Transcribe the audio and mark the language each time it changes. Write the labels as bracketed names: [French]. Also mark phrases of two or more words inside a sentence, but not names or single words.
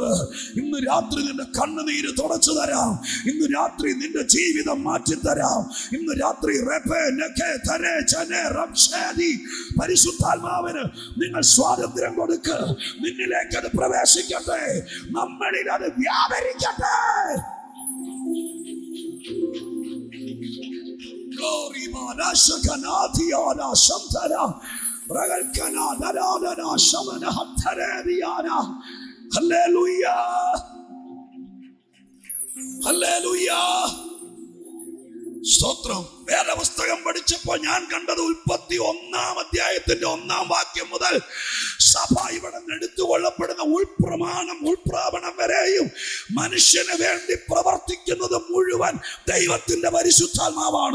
[Malayalam] ഇന്ന് രാത്രി നിന്റെ കണ്ണുനീര് തുടച്ചു തരാം, ഇന്ന് രാത്രി നിന്റെ ജീവിതം മാറ്റിത്തരാം, ഇന്ന് രാത്രി പരിശുദ്ധാത്മാവിന് നിങ്ങൾ സ്വാതന്ത്ര്യം കൊടുക്ക്. നിന്നിലേക്ക് അത് പ്രവേശിക്കട്ടെ, നമ്മളിൽ അത് വ്യാപരിക്കട്ടെ. Glory mana shakanathiyana shamtara ragalkana dadana shamana hathareviyana. [English] Hallelujah, hallelujah. [Malayalam] സ്തോത്രം. വേദപുസ്തകം പഠിച്ചപ്പോൾ ഞാൻ കണ്ടത് ഉൽപ്പത്തി 1-ാം അധ്യായത്തിന്റെ 1-ാം വാക്യം മുതൽ സഭ ഇവിടെ എടുത്തുകൊള്ളപ്പെടുന്ന ഉൾപ്രാപണം വരെയും മനുഷ്യന് വേണ്ടി പ്രവർത്തിക്കുന്നത് മുഴുവൻ ദൈവത്തിന്റെ പരിശുദ്ധാത്മാവാണ്.